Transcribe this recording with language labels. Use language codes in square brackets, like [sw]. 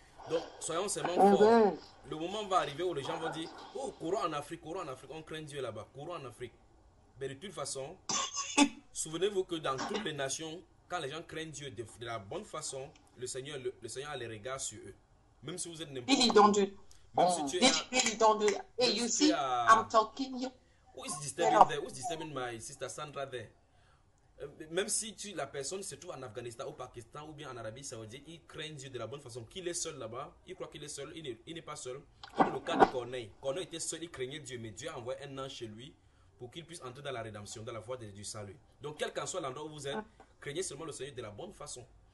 [fr] Donc, soyons seulement forts. Le moment va arriver où les gens vont dire, oh, courons en Afrique, on craint Dieu là-bas, courons en Afrique. Mais de toute façon, souvenez-vous que dans toutes les nations, quand les gens craignent Dieu de la bonne façon, le Seigneur a les regards sur eux. Même si vous êtes n'importe où. Même si tu es [en] Hey, you see, I'm talking you. Who is disturbing there? Who is disturbing my sister Sandra there? [fr] Même si la personne se trouve en Afghanistan, au Pakistan ou bien en Arabie Saoudite, il craint Dieu de la bonne façon. Qu'il est seul là-bas, il croit qu'il est seul, il n'est pas seul. Comme le cas de Corneille. Corneille était seul, il craignait Dieu, mais Dieu a envoyé un ange chez lui pour qu'il puisse entrer dans la rédemption, dans la voie du salut. Donc, quel qu'en soit l'endroit où vous êtes, craignez seulement le Seigneur de la bonne façon.